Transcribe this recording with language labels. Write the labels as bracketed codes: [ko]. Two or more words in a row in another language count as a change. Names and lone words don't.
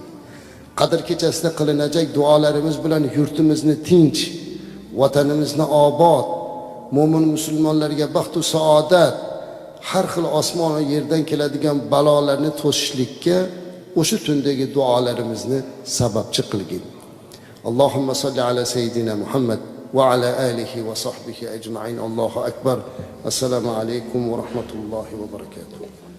[uz] Qadr kechasida qilinajak duolarimiz bilan yurtimizni tinch, vatanimizni obod, mo'min musulmonlarga baxt va saodat, har xil osmon va yerdan keladigan balolarni to'sishlikka o'sha tundagi duolarimizni sababchi qilgin. [ar] اللهم صل على سيدنا محمد وعلى آله وصحبه أجمعين. الله أكبر. السلام عليكم ورحمة الله وبركاته.